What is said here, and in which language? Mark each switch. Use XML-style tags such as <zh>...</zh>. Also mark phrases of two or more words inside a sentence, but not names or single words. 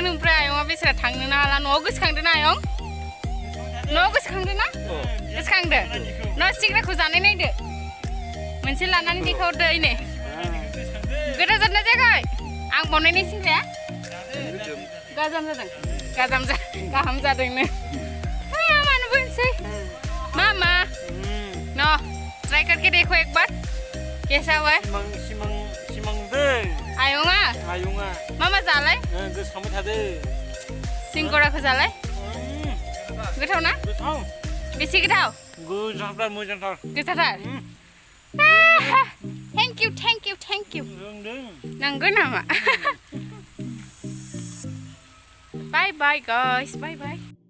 <brx>ओमफ्राय आयंआ बेसेरा थांनोनो हाला न'आव गोसोखांदों ना आयं न'आव गोसोखांदों ना गोसोखांदों न' सिंग्राखौ जानाय नायदो मोनसे लानानै देखायहरदो नै गोथाव जादोंना जायाखै आं बनायनाय सिंग्राया गाहाम जादोंनो मानो बुंसै मामा न</brx> <hi>ट्राई करके देखो एक बार कैसा हुआ है</hi> <brx>आयंआ मामा जालाय सिंगराखौ जालाय गोथाव ना बेसे गोथाव गोथावथार</brx> <en>Thank you</en> <brx>नंगौ नामा</brx> <en>Bye bye guys bye bye</en>